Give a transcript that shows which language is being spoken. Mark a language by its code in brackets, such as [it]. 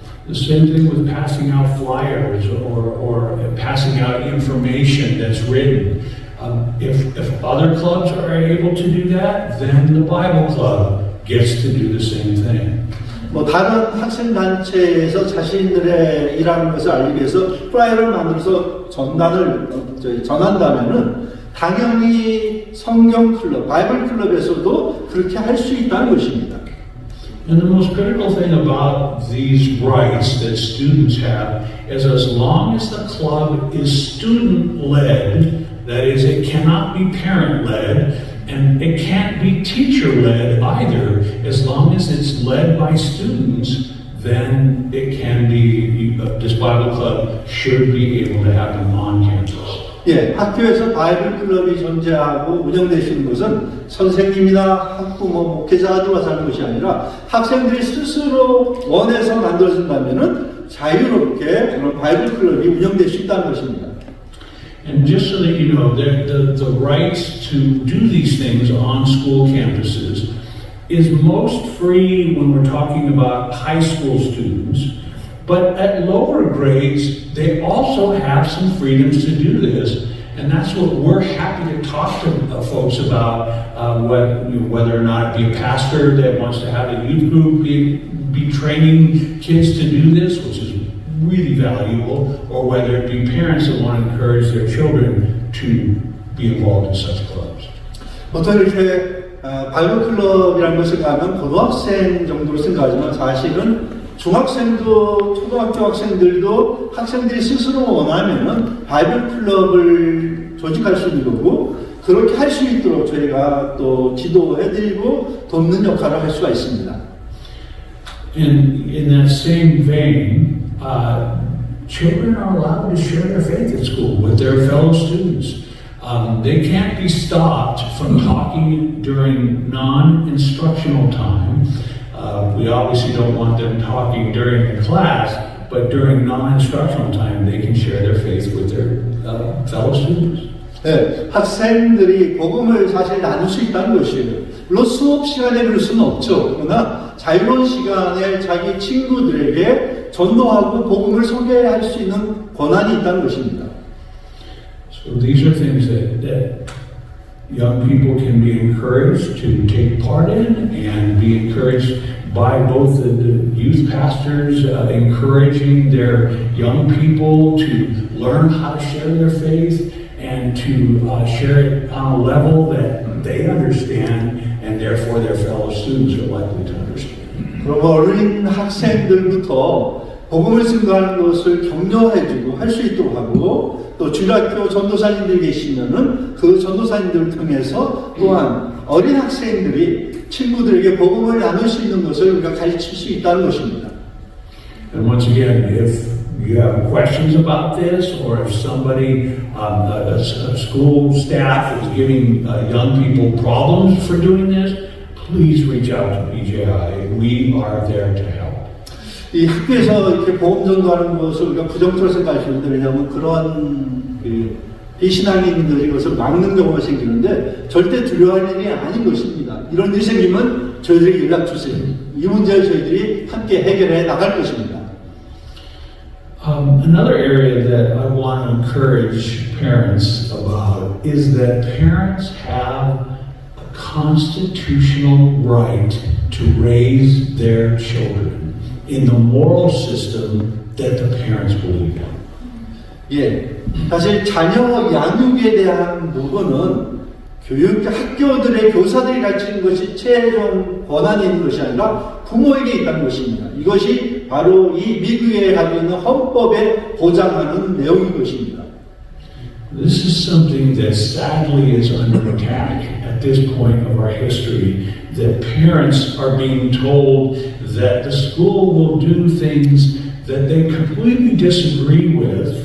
[en] The same thing with passing out flyers or passing out information that's written. If other clubs are able to do that, then the Bible Club gets to do the same thing. [ko] 뭐 다른 학생 단체에서 자신들의 일하는 것을 알리기 위해서 플라이어를 만들어서 전한다면은 당연히 성경 클럽, 바이블 클럽에서도 그렇게 할 수 있다는 것입니다. [en] And the most critical thing about these rights that students have is as long as the club is student-led, that is, it cannot be parent-led, and it can't be teacher-led either. As long as it's led by students, then it can be, this Bible club should be able to happen on campus. [ko] 예, 학교에서 바이블 클럽이 존재하고 운영되시는 것은 선생님이나 학부모, 목회자들이 와서 하는 것이 아니라 학생들이 스스로 원해서 만들어진다면은 자유롭게 그런 바이블 클럽이 운영될 수 있다는 것입니다. [en] And just so that you know, the rights to do these things on school campuses is most free when we're talking about high school students. But at lower grades, they also have some freedoms to do this. And that's what we're happy to talk to folks about, whether or not it be a pastor that wants to have a youth group be training kids to do this, which is really valuable, or whether it be parents that want to encourage their children to be involved in such clubs. [ko] 보통 이렇게 바이블 클럽이라는 것을 가면 고등학생 정도로 생각하지만 사실은 중학생도 초등학교 학생들도 학생들이 스스로 원하면 바이블 클럽을 조직할 수 있는 거고 그렇게 할 수 있도록 저희가 또 지도해드리고 돕는 역할을 할 수가 있습니다. [en] In that same vein, children are allowed to share their faith at school with their fellow students. They can't be stopped from talking during non-instructional time. We obviously don't want them talking during the class, but during non-instructional time, they can share their faith with their fellow students. [ko] 네, 학생들이 복음을 사실 나눌 수 있다는 것이에요. 물론 수업 시간에 그럴 수는 없죠. 그러나 자유로운 시간에 자기 친구들에게 전도하고 복음을 소개할 수 있는 권한이 있다는 것입니다. [en] So these are things that young people can be encouraged to take part in and be encouraged by both the youth pastors encouraging their young people to learn how to share their faith and to share it on a level that they understand and therefore their fellow students are likely to understand. [ko] 그리고 어린 학생들부터 복음을 증거하는 것을 격려해주고 할 수 있도록 하고 또 주일학교 전도사님들이 계시면은 그 전도사님들을 통해서 또한 어린 학생들이 친구들에게 복음을 나눌 수 있는 것을 우리가 가르칠 수 있다는 것입니다. [en] And once again, if you have questions about this, or if somebody, a school staff is giving young people problems for doing this, please reach out to PJI. We are there to help. [ko] 이 학교에서 이렇게 복음 전도하는 것을 우리가 부정적으로 생각하시는데 왜냐하면 그런 비신앙인들이 그것을 막는 경우가 생기는데 절대 두려워할 일이 아닌 것입니다. 이런 일이 생기면 저희들에게 연락 주세요. 이 문제를 저희들이 함께 해결해 나갈 것입니다. [en] Another area that I want to encourage parents about is that parents have a constitutional right to raise their children in the moral system that the parents believe in. [ko] 예, 사실 자녀 양육에 대한 부분은 학교들의 교사들이 가르치는 것이 최종 권한이 있는 것이 아니라 부모에게 있다는 것입니다. 이것이 바로 이 미국에 가지고 있는 헌법에 보장하는 내용인 것입니다. [en] This is something that sadly is under attack at this point of our history, that parents are being told that the school will do things that they completely disagree with.